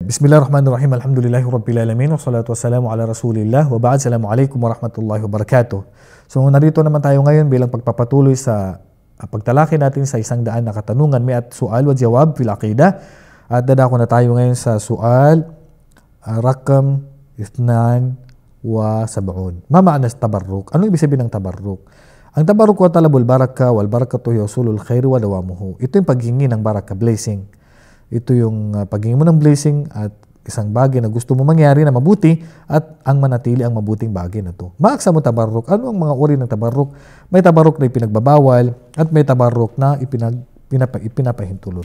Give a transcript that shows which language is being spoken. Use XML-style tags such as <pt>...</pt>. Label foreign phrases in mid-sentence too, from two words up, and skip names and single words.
<ar>بسم الله الرحمن الرحيم. الحمد لله رب العالمين والصلاة والسلام على رسول الله وبعد. السلام عليكم ورحمة الله وبركاته. So narito naman tayo ngayon bilang pagpapatuloy sa pagtalakay natin sa 100 na katanungan at سؤال وجواب في العقيدة. At dadako na tayo ngayon sa سؤال رقم 72. ما معنى التبرك?</ar> <tl>Ano ibig sabihin ng tabarruk?</tl> <ar>Ang التبرك وطلب البركة والبركة حصول الخير ودوامه.</ar> <tl>Ito yung paghingi ng baraka, blessing. Ito yung paghingi mo ng blessing at isang bagay na gusto mo mangyari na mabuti at ang manatili ang mabuting bagay na to.</tl> <ar>ما أقسام التبرك.</ar> <tl>Ano ang mga uri ng tabarruk? May tabarruk na ipinagbabawal at may tabarruk na ipinapahintulot.</tl>